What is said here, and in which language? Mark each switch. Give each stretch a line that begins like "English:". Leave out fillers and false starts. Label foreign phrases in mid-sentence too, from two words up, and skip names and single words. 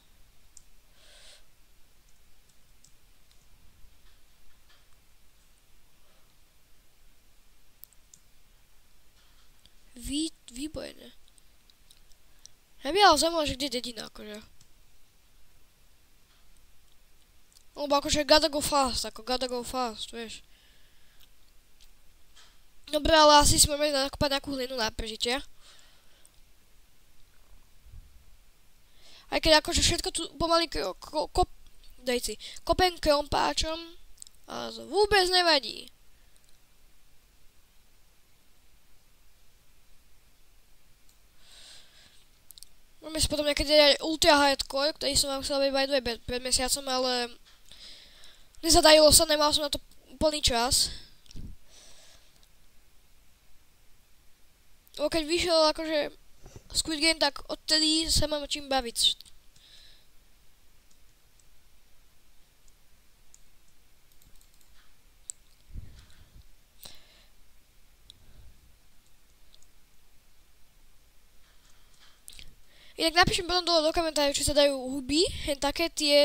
Slovak: Výborné. Ja by ale zaujímavé, že kde je dedina, akože. Lebo akože
English: gotta go fast,
Slovak: vieš. Dobre, ale asi si môžeme nakopať nejakú hlinu na prežitie. Aj keď akože všetko tu pomaly kopem krompáčom, ale to vôbec nevadí. Môžeme si potom niekedy dať ultra hardcore, ktorý som vám chcel
English: by the way
Slovak: pred mesiacom, ale nezadarilo sa, nemal som na to plný čas. Lebo keď vyšiel akože Squid Game, tak odtedy sa mám čím baviť. Inak napíšem potom dole do komentárov, či sa dajú huby, hen také tie...